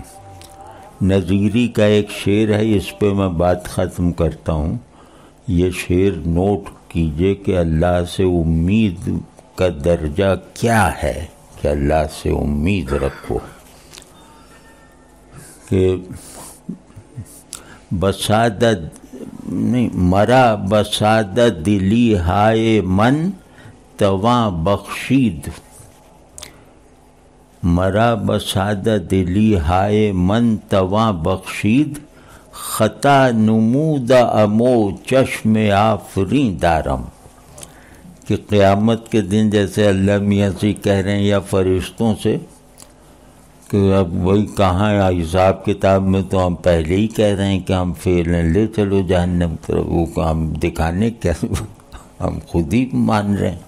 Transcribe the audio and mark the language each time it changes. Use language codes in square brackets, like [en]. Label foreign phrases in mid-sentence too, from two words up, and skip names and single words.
[ur] نظیری کا ایک شعر ہے، اس پہ میں بات ختم کرتا ہوں. یہ شعر نوٹ کیجئے کہ اللہ سے امید کا درجہ کیا ہے، کہ اللہ سے امید رکھو. [fa] کہ مرا بسادہ دلی ہائے من تواں بخشید. مرا بسادہ دلی ہائے من تواں بخشید، خطا نمودہ امو چشم آفریں دارم. [ur] کہ قیامت کے دن جیسے اللہ میاں سے کہہ رہے ہیں یا فرشتوں سے کہ اب وہی کہاں ہے حساب کتاب میں، تو ہم پہلے ہی کہہ رہے ہیں کہ ہم فیل ہیں، لے چلو جہنم طرف. وہ ہم دکھانے کیا، ہم خود ہی مان رہے ہیں.